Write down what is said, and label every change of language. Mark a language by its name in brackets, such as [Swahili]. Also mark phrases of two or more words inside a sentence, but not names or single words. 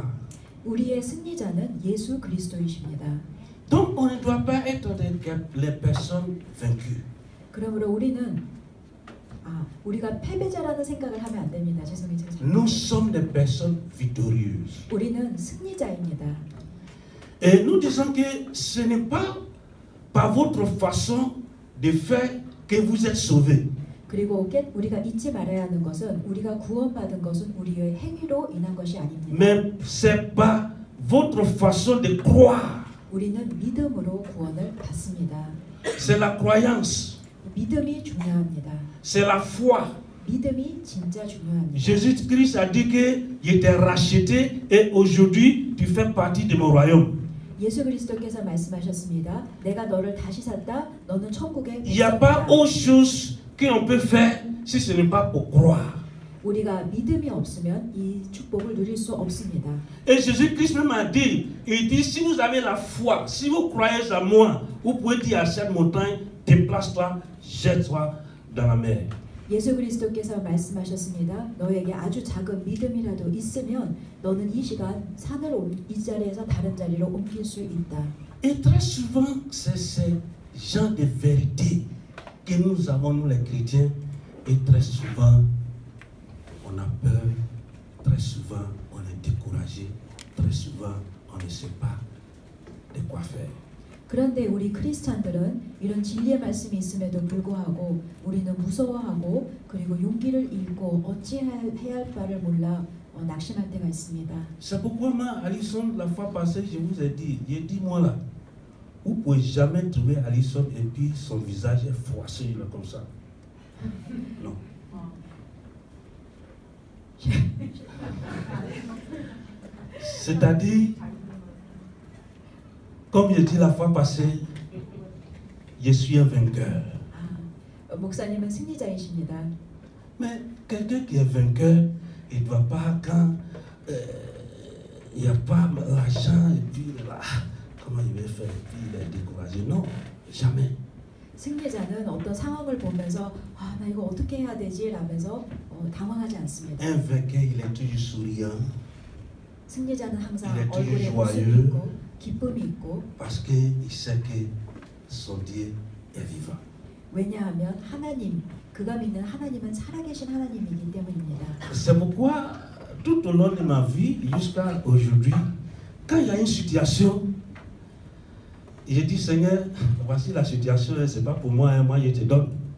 [Korean] 우리의 승리자는 예수 그리스도이십니다. [French] Donc on ne doit pas être les personnes vaincues. [Korean] 그러므로 우리가 패배자라는 생각을 하면 안 됩니다. 죄송해요. [French] Nous sommes des personnes victorieuses. [Korean] 우리는 승리자입니다. [French] Et nous disons que ce n'est pas par votre façon de faire que vous êtes sauvés. [Korean] 그리고 우리가 잊지 말아야 하는 것은 우리가 구원받은 것은 우리의 행위로 인한 것이 아닙니다. [French] Mais c'est par votre façon de croire. [Korean] 우리는 믿음으로 구원을 받습니다. [French] C'est la croyance. [Korean] 믿음이 중요합니다. [French] C'est la foi. [Korean] 믿음이 진짜 중요합니다. [French] Jésus-Christ a dit que il était racheté et aujourd'hui tu fais partie de mon royaume. [Korean] 예수 그리스도께서 말씀하셨습니다. 내가 너를 다시 샀다. 너는 천국의 [French] Il n'y a pas [Korean] 백성이다. [French] autre chose qu'on peut faire si ce n'est pas pour croire. [Korean] 우리가 믿음이 없으면 이 축복을 누릴 수 없습니다. [French] Et Jésus-Christ même a dit, il dit, si vous avez la foi, si vous croyez à moi, vous pouvez dire à cette montagne, déplace-toi, jette-toi dans la mer. [Korean] 예수 그리스도께서 말씀하셨습니다. 너에게 아주 작은 믿음이라도 있으면 너는 이 시간 산을 이 자리에서 다른 자리로 옮길 수 있다. [French] Et très souvent, c'est ces gens de vérité que nous avons, nous les chrétiens, et très souvent, on a peur, très souvent, on est découragé, très souvent, on ne sait pas de quoi faire. 그런데 우리 크리스찬들은 이런 진리의 말씀이 있음에도 불구하고 우리는 무서워하고 그리고 용기를 잃고 어찌해야 할 바를 몰라 낙심할 때가 있습니다. C'est pourquoi moi, Alison, la fois passée, je vous ai dit, moi là, vous ne pouvez jamais trouver Alison et puis son visage est froissé là, comme ça. Non. C'est-à-dire, comme je dis la fois passée, je suis un vainqueur. [Korean] 목사님은 승리자이십니다. [French] Mais quelqu'un qui est vainqueur, il ne doit pas, quand il n'y a pas l'argent, et puis là, comment il va faire, et puis il est découragé. Non, jamais. [Korean] 승리자는 어떤 상황을 보면서 나 이거 어떻게 해야 되지? 라면서 당황하지 않습니다. [French] Un vainqueur, il est toujours souriant. [Korean] 승리자는 항상 [French] Il est [Korean] 얼굴에 [French] toujours [Korean] 웃음이 [French] joyeux. [Korean] 있고 기쁨이 있고 [French] Parce qu'il sait que son Dieu est vivant. [Korean] 왜냐하면 하나님, 그가 믿는 하나님은 살아계신 하나님이기 때문입니다. [French] C'est pourquoi, tout au long de ma vie, jusqu'à aujourd'hui, quand il y a une situation, je dis Seigneur, voici la situation, c'est pas pour moi, moi je te donne.